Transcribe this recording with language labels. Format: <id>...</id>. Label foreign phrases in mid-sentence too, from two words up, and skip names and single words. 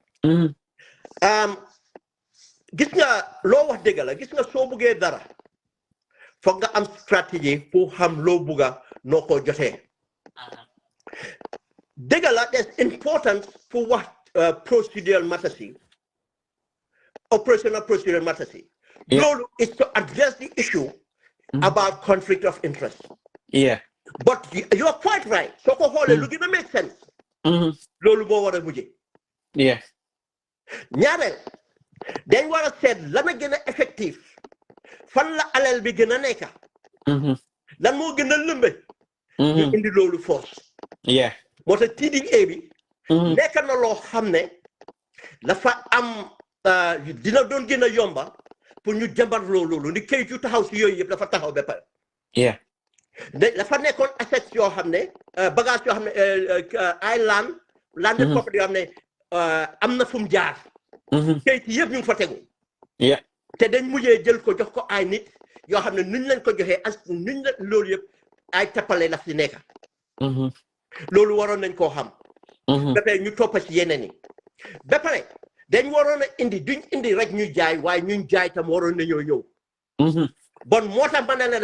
<wo>gis nga loo wax dëgg la gis nga soo buggee dara foog nga am stratégie pour xam loo bugga noo ko jotee dëgg la</wo> <en>there's importance</en> <wo>pour wax</wo> <en>procedural matters</en> <wo>yi</wo> <en>operational procedural matters</en> <wo>yi loolu</wo> <en>is to address the issue about conflict of interest but you are quite right</en> <wo>soo ko xoolee lu gën a</wo> <en>make sense</en> <wo>loolu moo war a mujjee ñaareel dañ war a seet lan a gën a effectif fan la alal bi gën a nekka lan moo gën a lëmbe ñu indi loolu force moo tax TDA bi nekk na loo xam ne dafa am dina doon gën a yomba pour ñu jàmbar loolu ni kayit yu taxaw si yooyu yëpp dafa taxaw ba pare dafa nekkoon assets yoo xam ne bagage yoo xam ne ay</wo> <en>landed property</en> <wo>yoo xam ne am na fu mu jaar kayit yëpp ñu ngi fa tegu te dañ mujjee jël ko jox ko ay nit yoo xam ne nuñ leen ko joxee as nuñ la loolu yëpp ay tappale la si nekka loolu waroon nañ koo xam ba pare ñu toppa si yeneen yi ba pare dañ waroon a indi duñ indi rek ñu jaay waaye ñun jaay tam waroon nañoo ñëw bon moo tax ma ne la</wo>